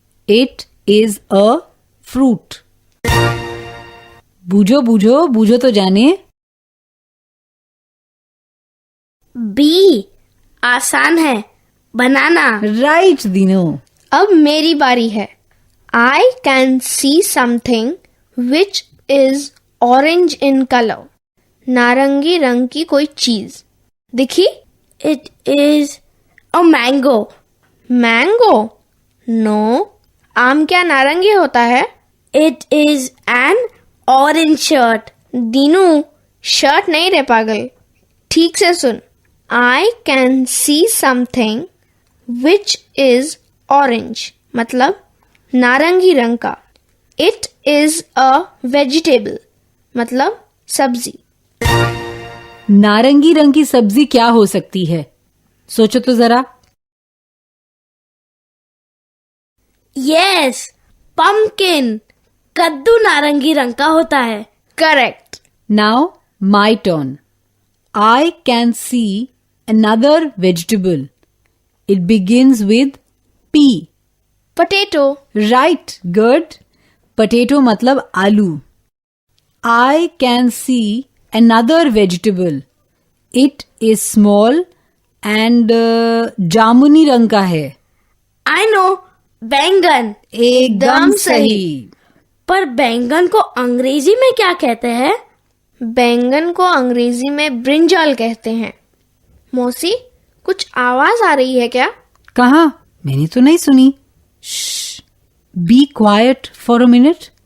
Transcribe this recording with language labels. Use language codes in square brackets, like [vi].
[en] It is a fruit. [hi] बूझो बूझो बूझो तो जाने। B. आसान है। बनाना। [en] Right Dinu. [hi] अब मेरी बारी है। [en] I can see something which is orange in color. [hi] नारंगी रंग की कोई चीज दिखी? [en] It is a mango. [hi] Mango? No. आम क्या नारंगी होता है? [en] It is an orange shirt. [hi] Dinu, shirt नहीं रे पागल। ठीक से सुन। [en] I can see something which is orange. [hi] मतलब नारंगी रंग का। [en] It is a vegetable. [hi] मतलब सब्जी। नारंगी रंग की सब्जी क्या हो सकती है? सोचो तो जरा। [en] Yes, pumpkin. [hi] कद्दू नारंगी रंग का होता है। [en] Correct. Now my turn. I can see another vegetable. It begins with P. Potato. Right, good. [hi] Potato मतलब आलू। [en] I can see another vegetable. It is small and [hi] जामुनी रंग का है। [en] I know, [hi] बैंगन। एकदम सही। पर बैंगन को अंग्रेजी में क्या कहते हैं? बैंगन को अंग्रेजी में ब्रिंजल कहते हैं। मौसी, कुछ आवाज आ रही है क्या? कहाँ? मैंने तो नहीं सुनी। [en] Be quiet for a minute.